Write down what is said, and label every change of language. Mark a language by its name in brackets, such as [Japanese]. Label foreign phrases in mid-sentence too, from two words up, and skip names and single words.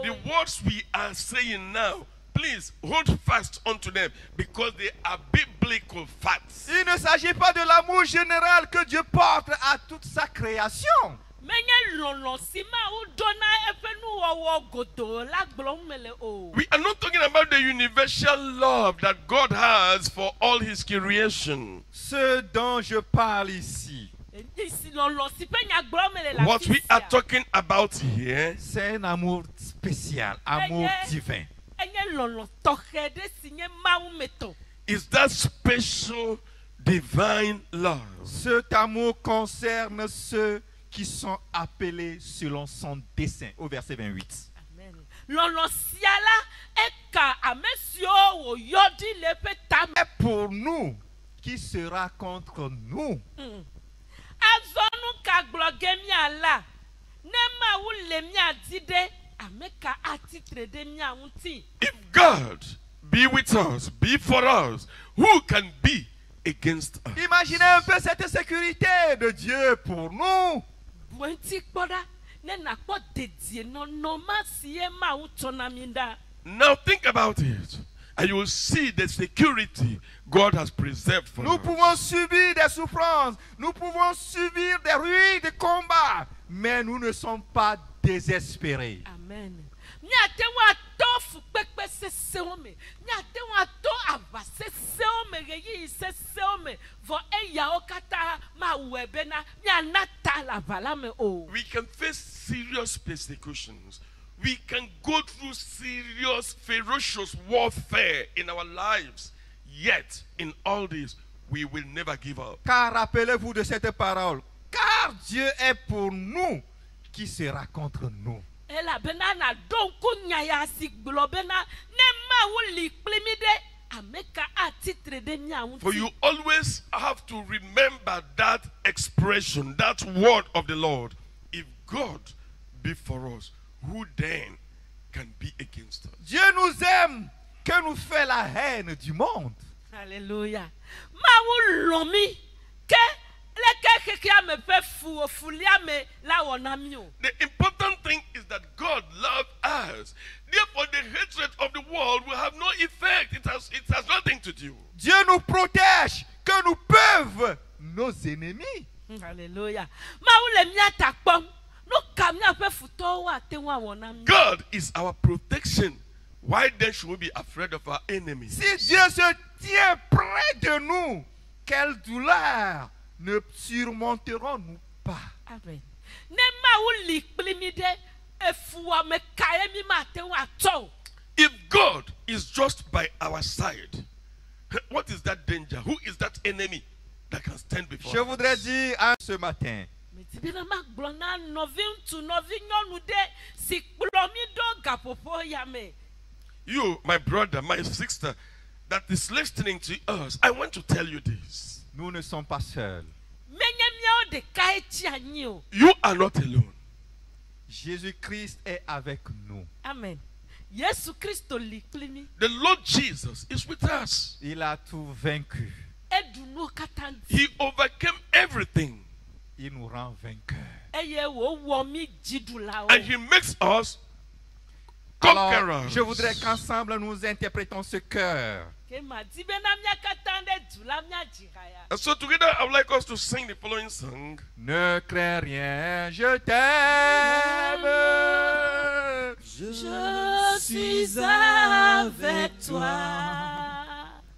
[English] The words we are saying now, please hold fast onto them because they are biblical facts. [French] Il ne s'agit pas de l'amour général que Dieu porte à toute sa création. [Ewe] menye lɔlɔ si ma wo dɔna eƒe nuwɔwɔ godo la gblɔm mele o. [English] We are not talking about the universal love that God has for all his creation. [French] Ce dont je parle ici, [Ewe] Esi lɔlɔ si ƒe nya gblɔm mele la [English] What we are talking about here [French] c'est un amour spécial, amour divin. [Ewe] Enye lɔlɔ tɔxɛ ɖe si nye Mawu me tɔ. [English] is that special divine love. [French] Cet amour concerne ceux qui sont appelés selon son dessein, au verset 28. Amen. [Ewe] Lɔlɔ sia la eka ame siwo wòyɔ ɖi le eƒe tame. [French] Et pour nous, qui sera contre nous? [Ewe] Azɔ nu ka gblɔ ge míala ne Mawu le mía di ɖe ame ka atitre ɖe mía ŋuti. [English] If God be with us, be for us, who can be against us? [French] Imaginez un peu cette sécurité de Dieu pour nous. [Ewe] Buenti kpɔɖa ne nakpɔ dedie nɔnɔma si ye Mawu tsɔ na mi ɖa. [English] Now think about it, and you will see the security God has preserved for [French] Nous [English] us. [French] pouvons subir des souffrances, nous pouvons subir des ruines de combat, mais nous ne sommes pas désespérés. Amen. [Ewe] Míate ŋu atɔ fukpekpe sesewo me, míate ŋu atɔ ava sesewo me, ɣeyiɣi sesewo me, vɔ eyawo katã mawɔe bena míana ta le ava la me o. [English] We can face serious persecutions. We can go through serious, ferocious warfare in our lives. Yet, in all this, we will never give up. [French] Car rappelez-vous de cette parole, car Dieu est pour nous, qui sera contre nous? [Ewe] Elabena na ɖo ŋku nya ya si gblɔ bena ne Mawu li kpli mi ɖe ame ka atitre ɖe mía [English] For [Ewe] ŋuti. [English] you always have to remember that expression, that word of the Lord. If God be for us, who then can be against us? [French] Dieu nous aime, que nous fait la haine du monde. Alléluia. [Ewe] Mawu lɔ̃ mi ke leke xexea me ƒe fulia me la wɔ na mi o. [English] The important thing is that God loved us. Therefore, the hatred of the world will have no effect. It has nothing to do. [French] Dieu nous protège, que nous peuvent nos ennemis. Alléluia. [Ewe] Mawu le mía ta kpɔm. Nu ka míaƒe futɔwo ate ŋu awɔ na mi. [English] God is our protection. Why then should we be afraid of our enemies? [French] Si Dieu se tient près de nous, quelle douleur ne surmonterons-nous pas? Amen. [Ewe] Ne Mawu li kpli mi ɖe efua me ka ye mi mate ŋu atɔ o. [English] If God is just by our side, what is that danger? Who is that enemy that can stand before [French] Je [English] us? [French] voudrais dire à ce matin, [Ewe] Meti bena magblɔ na nɔvi ŋutsu nɔvi nyɔnu ɖe si kplɔ mi ɖo gaƒoƒo ya me. [English] You, my brother, my sister, that is listening to us, I want to tell you this. [French] nous ne sommes pas seuls. [Ewe] Menye míawo ɖeka etsi anyi o. [English] You are not alone. [French] Jésus-Christ est avec nous. [Ewe] Amen. Yesu Kristo li kpli mi. [English] The Lord Jesus is with us. [French] Il a tout vaincu. [Ewe] Eɖu nuwo katã dzi. [English] He overcame everything. [French] Il nous rend vainqueurs. [Ewe] Eye wòwɔ mi dziɖulawo. [English] And he makes us [French] Alors, [English] conquerors. [French] je voudrais qu'ensemble nous interprétons ce cœur. [Ewe] Ke madi bena mía katã ɖe du la mía dzi ha ya. [English] And so together I would like us to sing the following song. [French] Ne crains rien, je t'aime. Je suis avec toi.